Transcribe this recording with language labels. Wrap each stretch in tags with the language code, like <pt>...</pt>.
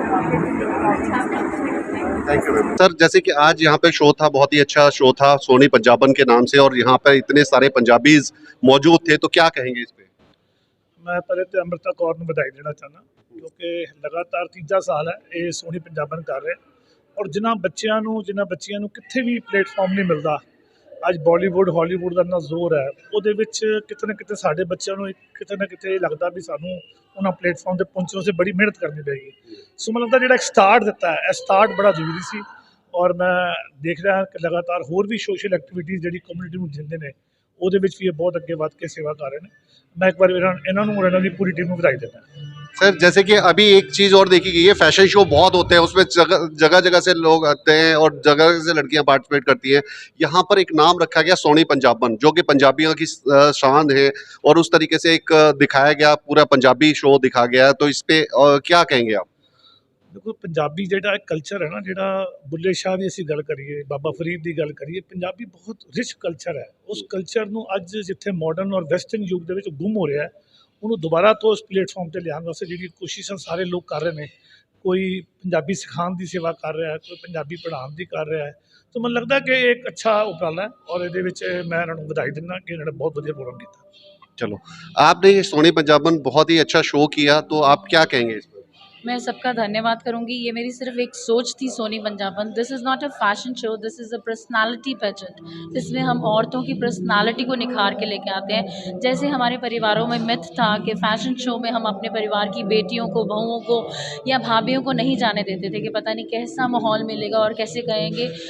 <hi>Thank you sir. जैसे कि आज यहाँ पे शो था, बहुत ही अच्छा शो था सोनी पंजाबन के नाम से और यहाँ पे इतने सारे पंजाबीज मौजूद थे, तो क्या कहेंगे इस पे? मैं पहले तो अमृता कौर</hi> <pa>ਨੂੰ ਵਧਾਈ ਦੇਣਾ ਚਾਹੁੰਦਾ ਕਿਉਂਕਿ ਲਗਾਤਾਰ ਤੀਜਾ ਸਾਲ ਹੈ ਇਹ ਸੋਨੀ ਪੰਜਾਬਨ ਕਰ ਰਹੇ ਔਰ ਜਿਨ੍ਹਾਂ ਬੱਚਿਆਂ ਨੂੰ ਕਿੱਥੇ ਵੀ ਪਲੇਟਫਾਰਮ ਨਹੀਂ ਮਿਲਦਾ। ਅੱਜ ਬਾਲੀਵੁੱਡ ਹਾਲੀਵੁੱਡ ਦਾ ਇੰਨਾ ਜ਼ੋਰ ਹੈ, ਉਹਦੇ ਵਿੱਚ ਕਿਤੇ ਨਾ ਕਿਤੇ ਸਾਡੇ ਬੱਚਿਆਂ ਨੂੰ ਕਿਤੇ ਨਾ ਕਿਤੇ ਲੱਗਦਾ ਵੀ ਸਾਨੂੰ ਉਹਨਾਂ ਪਲੇਟਫਾਰਮ ਤੇ ਪਹੁੰਚਣ ਵਾਸਤੇ ਬੜੀ ਮਿਹਨਤ ਕਰਨੀ ਪਏਗੀ। ਸੋ ਮੈਨੂੰ ਲੱਗਦਾ ਜਿਹੜਾ ਇੱਕ ਸਟਾਰਟ ਦਿੱਤਾ ਹੈ, ਇਹ ਸਟਾਰਟ ਬੜਾ ਜ਼ਰੂਰੀ ਸੀ ਔਰ ਮੈਂ ਦੇਖ ਰਿਹਾ ਕਿ ਲਗਾਤਾਰ ਹੋਰ ਵੀ ਸੋਸ਼ਲ ਐਕਟੀਵਿਟੀਜ਼ ਜਿਹੜੀ ਕਮਿਊਨਿਟੀ ਨੂੰ ਦਿੰਦੇ ਨੇ ਉਹਦੇ ਵਿੱਚ ਵੀ ਇਹ ਬਹੁਤ ਅੱਗੇ ਵੱਧ ਕੇ</pa> <hi>सेवा कर रहे हैं। मैं एक बार इन्होंने पूरी टीम को बधाई देता है। सर जैसे कि अभी एक चीज और देखी गई है, फैशन शो बहुत होते हैं, उसमें जगह जगह से लोग आते हैं और जगह से लड़कियां पार्टिसिपेट करती हैं। यहाँ पर एक नाम रखा गया सोनी पंजाबन जो कि पंजाबियों की शान है और उस तरीके से एक दिखाया गया, पूरा पंजाबी शो दिखा गया। तो इस पे क्या कहेंगे आप? देखो</hi> <pa>पंजाबी ਜਿਹੜਾ ਕਲਚਰ ਹੈ ਨਾ, ਜਿਹੜਾ ਬੁੱਲੇ ਸ਼ਾਹ ਦੀ ਅਸੀਂ ਗੱਲ ਕਰੀਏ, ਬਾਬਾ ਫਰੀਦ ਦੀ ਗੱਲ ਕਰੀਏ, ਪੰਜਾਬੀ ਬਹੁਤ ਰਿਚ ਕਲਚਰ ਹੈ। ਉਸ ਕਲਚਰ ਨੂੰ ਅੱਜ ਜਿੱਥੇ ਮਾਡਰਨ ਔਰ ਵੈਸਟਰਨ ਯੁੱਗ ਦੇ ਵਿੱਚ ਗੁੰਮ ਹੋ ਰਿਹਾ ਹੈ, ਉਹਨੂੰ ਦੁਬਾਰਾ ਤੋਂ ਉਸ ਪਲੇਟਫਾਰਮ ਤੇ ਲਿਆਉਣ ਵਾਸਤੇ ਜਿਹੜੀ ਕੋਸ਼ਿਸ਼ਾਂ ਸਾਰੇ ਲੋਕ ਕਰ ਰਹੇ ਨੇ। ਕੋਈ ਪੰਜਾਬੀ ਸਿਖਾਉਣ ਦੀ ਸੇਵਾ ਕਰ ਰਿਹਾ ਹੈ, ਕੋਈ ਪੰਜਾਬੀ ਪੜ੍ਹਾਉਣ ਦੀ ਕਰ ਰਿਹਾ ਹੈ। ਤਾਂ ਮੈਨੂੰ ਲੱਗਦਾ ਕਿ ਇਹ ਇੱਕ ਅੱਛਾ ਉਪਰਾਲਾ ਹੈ ਔਰ ਇਹਦੇ ਵਿੱਚ ਮੈਂ ਇਹਨਾਂ ਨੂੰ ਵਧਾਈ ਦਿੰਦਾ ਕਿ ਇਹਨਾਂ ਨੇ ਬਹੁਤ ਵਧੀਆ ਪ੍ਰੋਗਰਾਮ ਕੀਤਾ।</pa> <hi>चलो, आपने ये सोनी पंजाबन बहुत ही अच्छा शो किया, तो आप क्या कहेंगे इस पर? मैं सबका धन्यवाद करूंगी। ये मेरी सिर्फ एक सोच थी सोनी पंजाबन।</hi> <en>This is not a fashion show, this is a personality pageant.</en> <hi>इसमें हम औरतों की पर्सनालिटी को निखार के लेके आते हैं। जैसे हमारे परिवारों में मिथ था कि फ़ैशन शो में हम अपने परिवार की बेटियों को, बहुओं को या भाभियों को नहीं जाने देते थे कि पता नहीं कैसा माहौल मिलेगा और कैसे कहेंगे।</hi>